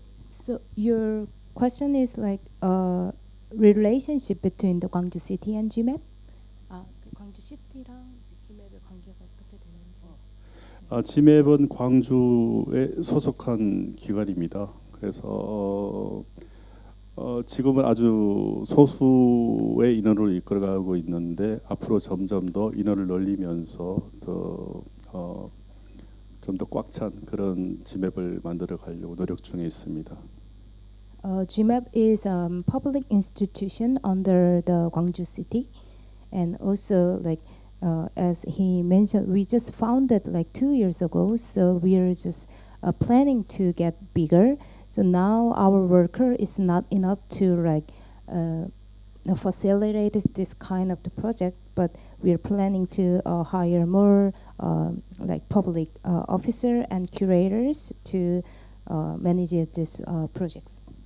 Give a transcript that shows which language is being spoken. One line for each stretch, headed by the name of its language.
English: So your question is like relationship between the Gwangju city and G.MAP?
Korean: 광주 시티랑 G.MAP의 관계가 어떻게 되는지. G.MAP은 광주에 소속한 기관입니다. 그래서 지금은 아주 소수의 인원으로 이끌어가고 있는데 앞으로 점점 더 인원을 늘리면서 좀 더 꽉 찬 그런 G.MAP을 만들어 가려고 노력 중에 있습니다.
English: G.MAP is a public institution under the Gwangju city. And also, like as he mentioned, we just founded like 2 years ago. So we are just planning to get bigger. So now our worker is not enough to like facilitate this kind of the project, but we are planning to hire more like public officer and curators to manage these projects.